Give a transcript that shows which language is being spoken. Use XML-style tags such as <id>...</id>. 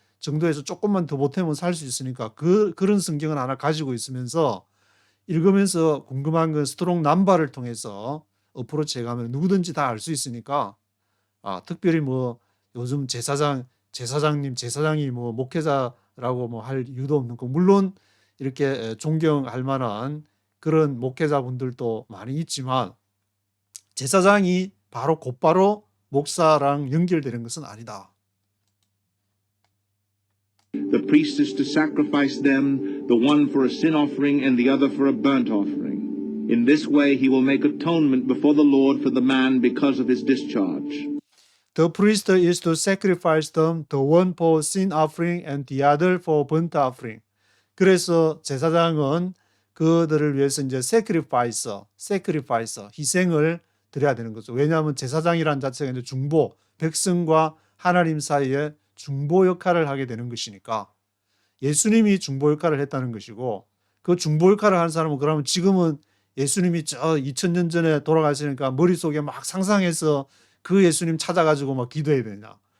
<ko>정도에서 조금만 더 보태면 살 수 있으니까 그런 성경을 하나 가지고 있으면서 읽으면서 궁금한 건 스트롱 남바를 통해서 어프로치 해가면 누구든지 다 알 수 있으니까 특별히 뭐 요즘 제사장이 뭐 목회자라고 뭐 할 이유도 없는 거 물론 이렇게 존경할 만한 그런 목회자분들도 많이 있지만 제사장이 곧바로 목사랑 연결되는 것은 아니다.</ko> <en>The priest is to sacrifice them, the one for a sin offering and the other for a burnt offering. In this way he will make atonement before the Lord for the man because of his discharge. The priest is to sacrifice them, the one for sin offering and the other for burnt offering.</en> <ko>그래서 제사장은 그들을 위해서 이제 sacrifice, 희생을 드려야 되는 거죠. 왜냐하면 제사장이란 자체가 이제 중보, 백성과 하나님 사이에 중보 역할을 하게 되는 것이니까 예수님이 중보 역할을 했다는 것이고 그 중보 역할을 하는 사람은 그러면 지금은 예수님이 저 2000년 전에 돌아가시니까 머릿속에 막 상상해서 그 예수님 찾아가지고 막 기도해야 되냐.</ko>